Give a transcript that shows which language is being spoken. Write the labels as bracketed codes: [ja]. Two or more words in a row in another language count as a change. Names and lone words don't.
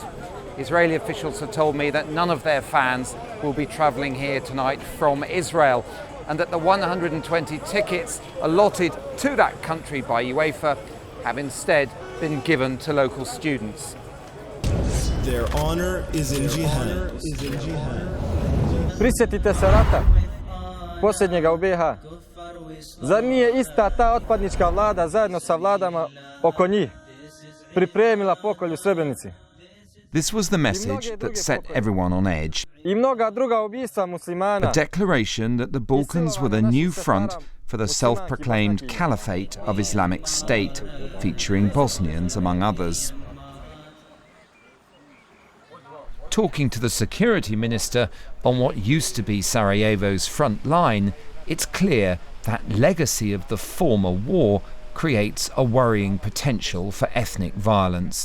[en] Israeli officials have told me that none of their fans will be travelling here tonight from Israel, and that the 120 tickets allotted to that country by UEFA have instead been given to local students. Their honor is in jihad. [bs] Prisjetite se rata, posljednjega u BiH. Zar nije ista ta otpadnička vlada zajedno sa vladama oko njih pripremila pokolj u Srebrenici? [en] This was the message that set everyone on edge. [bs] I mnoga druga ubistva muslimana. [en] A declaration that the Balkans were the new front for the self-proclaimed caliphate of Islamic State, featuring Bosnians among others. Talking to the security minister on what used to be Sarajevo's front line, it's clear that legacy of the former war creates a worrying potential for ethnic violence.